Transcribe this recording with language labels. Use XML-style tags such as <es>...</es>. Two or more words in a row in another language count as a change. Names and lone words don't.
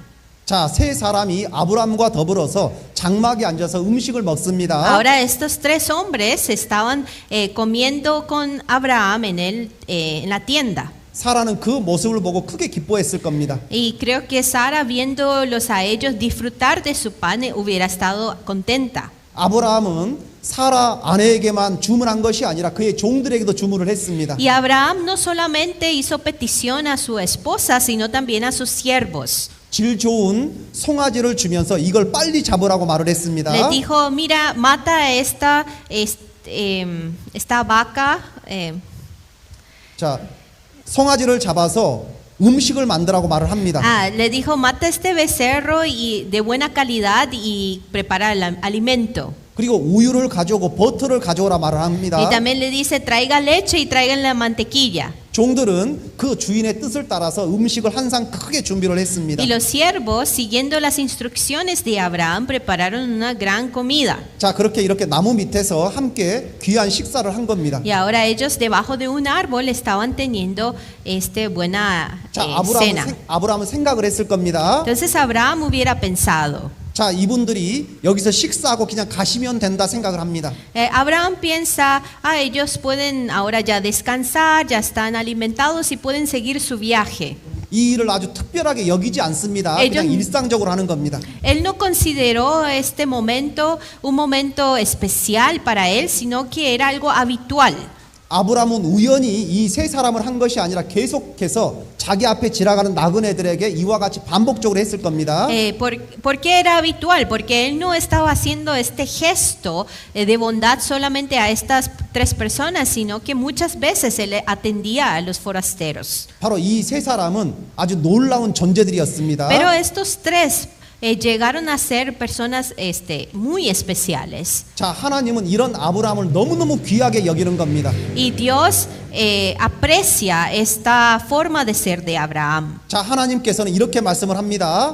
<ko>자, 세 사람이 아브라함과 더불어서 장막에 앉아서 음식을 먹습니다.</ko> <es>Ahora estos tres hombres estaban comiendo con Abraham en la tienda.</es> <ko>사라는 그 모습을 보고 크게 기뻐했을 겁니다.</ko> <es>Y creo que Sara, viéndolos a ellos disfrutar de su pan, hubiera estado contenta.</es> <ko>아브라함은 사라 아내에게만 주문한 것이 아니라 그의 종들에게도 주문을 했습니다.</ko> <es>Y Abraham no solamente hizo petición a su esposa, sino también a sus siervos.</es> <ko>질 좋은 송아지를 주면서 이걸 빨리 잡으라고 말을 했습니다.</ko> <es>Les dijo, mira, mata esta vaca.</es> <ko>자, 송아지를 잡아서 음식을 만들라고 말을 합니다.</ko> <es>Le dijo, mata este becerro y de buena calidad y prepara el alimento.</es> <ko>그리고 우유를 가져오고 버터를 가져오라 말을 합니다.</ko> <es>Y también le dice, traiga leche y traigan la mantequilla.</es> <ko>종들은 그 주인의 뜻을 따라서 음식을 한 상 크게 준비를 했습니다.</ko> <es>Y los siervos, siguiendo las instrucciones de Abraham, prepararon una gran comida.</es> <ko>자, 그렇게 이렇게 나무 밑에서 함께 귀한 식사를 한 겁니다.</ko> <es>Y ahora ellos debajo de un árbol estaban teniendo buena</es> <ko>자,</ko> <es>cena.</es> <ko>아브라함은 생각을 했을 겁니다.</ko> <es>Entonces Abraham hubiera pensado,</es> <ko>자, 이분들이 여기서 식사하고 그냥 가시면 된다 생각을 합니다.</ko> <es>Abraham piensa, ellos pueden ahora ya descansar, ya están alimentados y pueden seguir su viaje.</es> <ko>이 일을 아주 특별하게 여기지 않습니다. 그냥 일상적으로 하는 겁니다.</ko> <es>Él no consideró este momento un momento especial para él, sino que era algo habitual.</es> <ko>아브라함은 우연히 이 세 사람을 한 것이 아니라 계속해서 자기 앞에 지나가는 나그네들에게 이와 같이 반복적으로 했을 겁니다.</ko> <es>¿Por qué era habitual? Porque él no estaba haciendo este gesto de bondad solamente a estas tres personas, sino que muchas veces él atendía a los forasteros.</es> <ko>바로 이 세 사람은 아주 놀라운 존재들이었습니다.</ko> <es>Pero estos tres llegaron a ser personas muy especiales.</es> <ko>자, 하나님은 이런 아브라함을 너무너무 귀하게 여기는 겁니다.</ko> <es>Y Dios aprecia esta forma de ser de Abraham.</es> <ko>자, 하나님께서는 이렇게 말씀을 합니다.</ko>